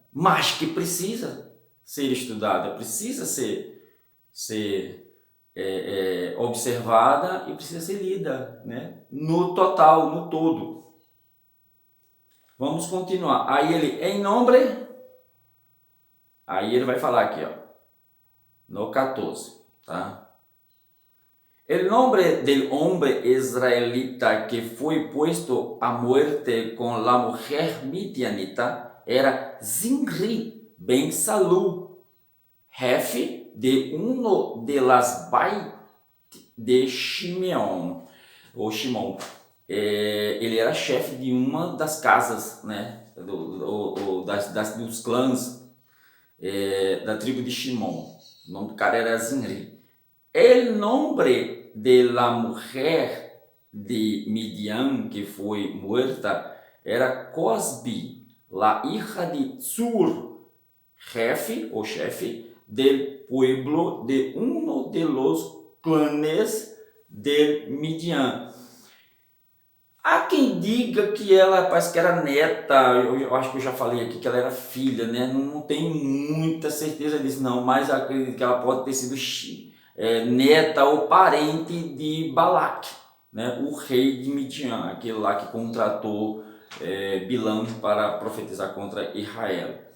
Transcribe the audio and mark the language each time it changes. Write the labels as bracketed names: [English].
[Portuguese] Mas que precisa ser estudada, precisa ser observada e precisa ser lida, né? No total, no todo. Vamos continuar. Aí ele vai falar aqui, ó, no 14, tá? [Spanish] El nombre del hombre israelita que fue puesto a muerte con la mujer midianita era Zimri ben Salu, jefe de uno de las bait de Shimeon, ou Shimon. [Portuguese] Ele era chefe de uma das casas, né, dos clãs da tribo de Shimon. O nome do cara era Zimri. [Spanish] El nombre de la mujer de Midian que foi muerta era Cosbi, la hija de Tzur, jefe [Portuguese] ou chefe [Spanish] del pueblo de uno de los clanes de Midian. [Portuguese] Há quem diga que ela parece que era neta, eu acho que eu já falei aqui que ela era filha, né? Não tenho muita certeza disso não, mas acredito que ela pode ter sido neta ou parente de Balac, né? O rei de Midian, aquele lá que contratou Bilão para profetizar contra Israel.